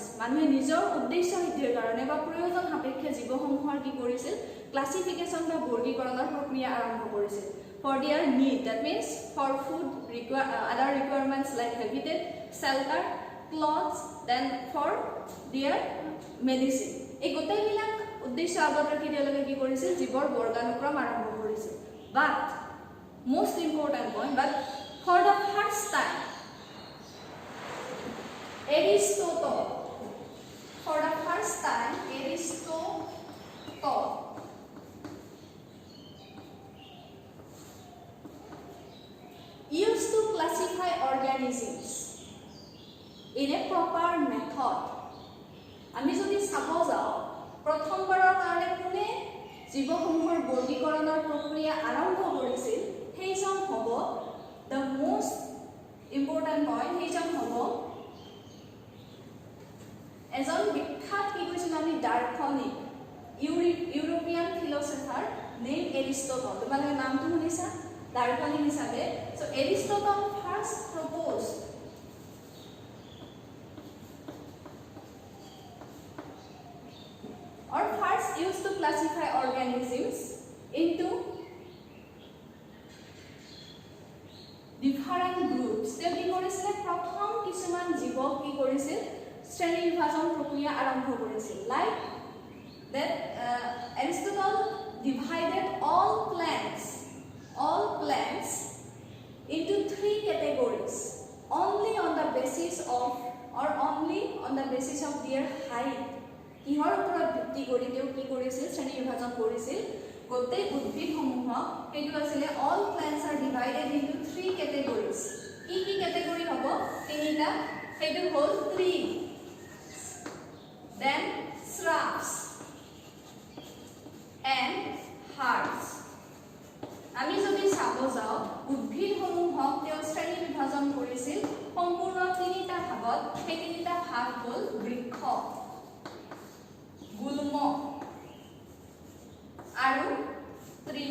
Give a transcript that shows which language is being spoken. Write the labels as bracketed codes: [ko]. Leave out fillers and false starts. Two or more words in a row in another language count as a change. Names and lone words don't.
[as] মানুহে নিজৰ উদ্দেশ্য সিদ্ধিৰ কাৰণে বা প্ৰয়োজন সাপেক্ষে জীৱসমূহৰ কি কৰিছিল, ক্লাছিফিকেশ্যন বা বৰ্গীকৰণৰ প্ৰক্ৰিয়া আৰম্ভ কৰিছিল। [en] for their need, that means for food, other requirements like habitat, shelter, clothes, then for their medicine. [as] এই গোটেইবিলাক উদ্দেশ্য আগত ৰাখি তেওঁলোকে কি কৰিছিল, জীৱৰ বৰ্গানুক্ৰম আৰম্ভ কৰিছিল। [en] বাট most important point, but for the first time Aristotle used to classify organisms in a proper method. [as] আমি যদি চাব যাওঁ প্ৰথমবাৰৰ কাৰণে কোনে জীৱসমূহৰ বৰ্গীকৰণৰ প্ৰক্ৰিয়া আৰম্ভ কৰিছিল, সেইজন হ'ব [en] the most important point, [as] সেইজন হ'ব এজন বিখ্যাত কি কৈছিল আমি দাৰ্শনিক [en] European philosopher [as] নেম এৰিষ্টটল। তোমালোকে নামটো শুনিছা দাৰ্শনিক হিচাপে। [en] so Aristotle first proposed or first used to classify organisms into different groups. [as] তেওঁ কি কৰিছিল, প্ৰথম কিছুমান জীৱক কি কৰিছিল, শ্ৰেণী বিভাজন প্ৰক্ৰিয়া আৰম্ভ কৰিছিল। [en] লাইক that Aristotle divided all plants into 3 categories only on the basis of their height. [as] কিহৰ ওপৰত ভিত্তি কৰি তেওঁ কি কৰিছিল, শ্ৰেণী বিভাজন কৰিছিল গোটেই উদ্ভিদসমূহক। সেইটো আছিলে [en] all plants are divided into 3 categories. [as] কি কেটেগৰী হ'ব, তিনিটা। সেইটো হ'ল [en] tree, then shrubs and herbs. [as] আমি যদি চাব যাওঁ উদ্ভিদসমূহক তেওঁ শ্ৰেণী বিভাজন কৰিছিল সম্পূৰ্ণ 3টা ভাগত। সেই 3টা ভাগ হ'ল বৃক্ষ, গুল্ম আৰু তৃণ।